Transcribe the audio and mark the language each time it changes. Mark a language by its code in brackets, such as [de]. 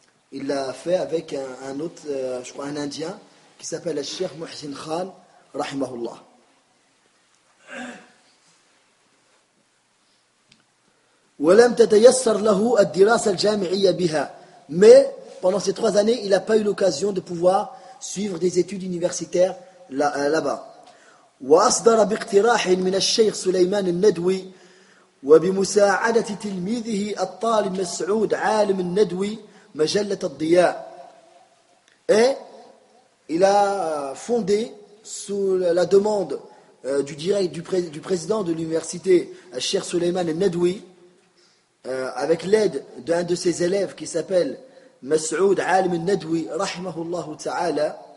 [fr] Il l'a fait avec un autre, je crois, un Indien, qui s'appelle Cheikh Mohsin Khan, rahimahullah. [ar] وَلَمْ تَتَيَسَّرْ لَهُ الدِّرَاسَ الْجَامِعِيَّ بِهَا. [fr] Mais, pendant ces trois années, il n'a pas eu l'occasion de pouvoir suivre des études universitaires là-bas. [ar] وأصدر باقتراح من الشيخ سليمان الندوي وبمساعدة تلميذه الطالب مسعود عالم الندوي مجلة الضياء. [fr] Et il a fondé sous la demande du direct du président de l'université Cheikh Sulaiman al-Nadwi avec l'aide d'un de ses élèves qui s'appelle مسعود عالم الندوي [ar] رحمه الله تعالى.